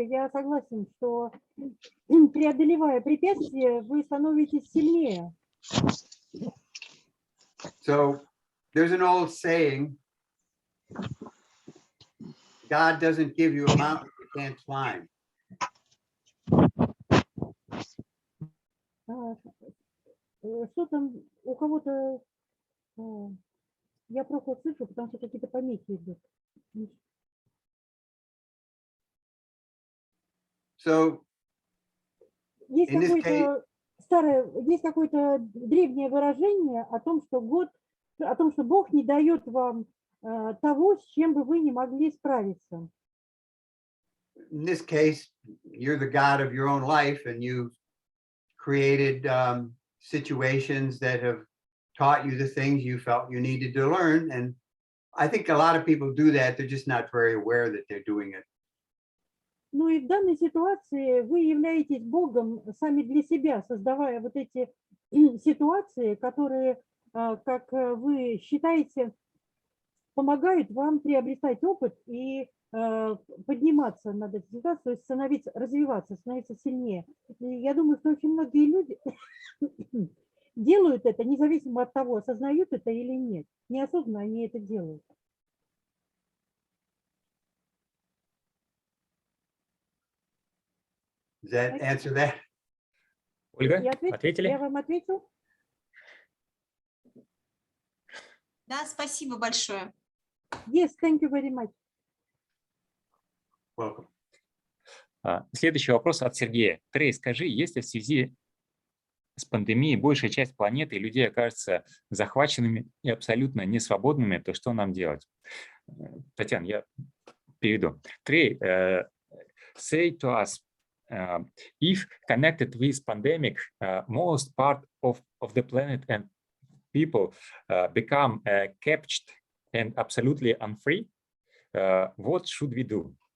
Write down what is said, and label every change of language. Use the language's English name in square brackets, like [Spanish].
[Russian] Я согласен, что преодолевая препятствия, вы становитесь сильнее. [English] So there's an old saying, God doesn't give you a mountain you can't climb. [Russian] Что там у кого-то, я плохо слышу, потому что какие-то помехи идут. [English] So [Russian] Есть [English] in this [Russian] какой-то есть какое-то древнее выражение о том, что Бог не дает вам того, с чем бы вы не могли справиться. [English] In this case, you're the God of your own life, and you've created situations that have taught you the things you felt you needed to learn. And I think a lot of people do that. They're just not very aware that they're doing it. [Russian] Ну и в данной ситуации вы являетесь Богом сами для себя, создавая вот эти ситуации, которые, как вы считаете, помогают вам приобретать опыт и подниматься над этой ситуацией, то есть развиваться, становиться сильнее. И я думаю, что очень многие люди делают это, независимо от того, осознают это или нет. Неосознанно они это делают. [English] Does that answer that? [Russian] Ольга, Я ответили? вам ответил? Да, спасибо большое. [English] Yes, thank you very much. Welcome. [Russian] Следующий вопрос от Сергея. Трей, скажи, если в связи с пандемией большая часть планеты и людей окажется захваченными и абсолютно несвободными, то что нам делать? Татьяна, я переведу. [English] Трей, say to us, if connected with pandemic, most part of the planet and people become captured and absolutely unfree, what should we do?